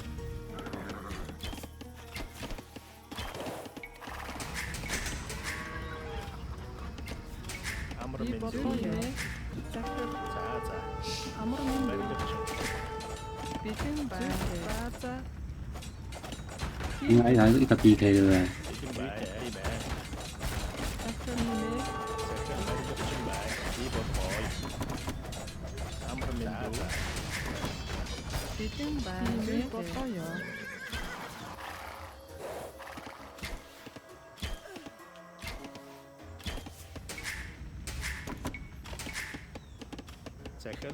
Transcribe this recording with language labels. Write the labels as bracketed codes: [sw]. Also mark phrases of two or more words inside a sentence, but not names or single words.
[mn] амар Би мэндүү болгоё. Захир. за за Амар минь зүй. барилгачин Битэн байна. За за. [zh] 应该还是一个 BK 对不对？ [mn] бэлэн байна тийм ээ Захир нэмээ. захир барилгачин байна би болгоё амар мэндүү Битэн байна. Би болгоё. захир